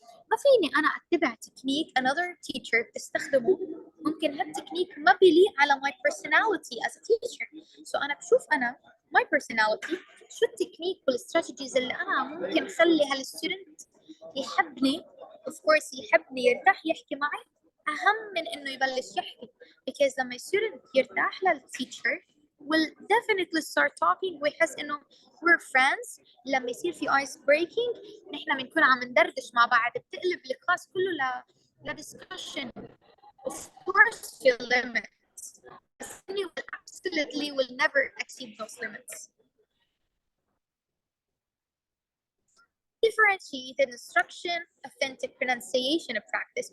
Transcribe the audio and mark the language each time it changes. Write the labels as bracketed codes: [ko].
[ar] ما فيني أنا أتبع تكنيك [en] another teacher [ar] بتستخدمه، ممكن هالتكنيك ما بيليق على [en] my personality as a teacher. [ar] So أنا بشوف أنا [en] my personality [ar] شو التكنيك والstrategies اللي أنا ممكن خلي هالستودنت يحبني، [en] of course [ar] يحبني يرتاح يحكي معي أهم من إنه يبلش يحكي. [en] Because [ar] لما [en] student يرتاح للteacher will definitely start talking [ar] ويحس إنه [en] we're friends. [ar] لما يصير في ice breaking نحن بنكون عم ندردش مع بعض، بتقلب الكلاس كله discussion. [en] Of course في limits. You will absolutely will never exceed those limits. Differentiated instruction, authentic pronunciation of practice.